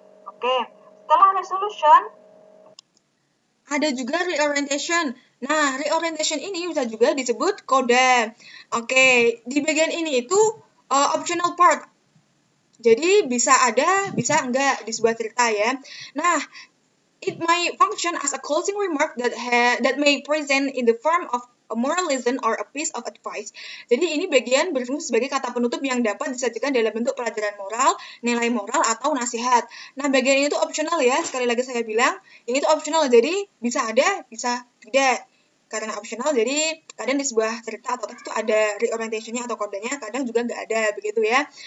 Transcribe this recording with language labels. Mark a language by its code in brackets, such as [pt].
[id] Oke, setelah resolution ada juga reorientation. Nah, reorientation ini bisa juga disebut kode. Oke, di bagian ini itu optional part. Jadi bisa ada, bisa enggak di sebuah cerita ya. [en] Nah, it may function as a closing remark that may present in the form of a moral lesson or a piece of advice. [id] Jadi ini bagian berfungsi sebagai kata penutup yang dapat disajikan dalam bentuk pelajaran moral, nilai moral, atau nasihat. Nah, bagian ini tuh optional ya. Sekali lagi saya bilang, ini tuh optional. Jadi bisa ada, bisa tidak. Karena optional, jadi kadang di sebuah cerita atau teks itu ada reorientation-nya atau kodenya, kadang juga nggak ada, begitu ya.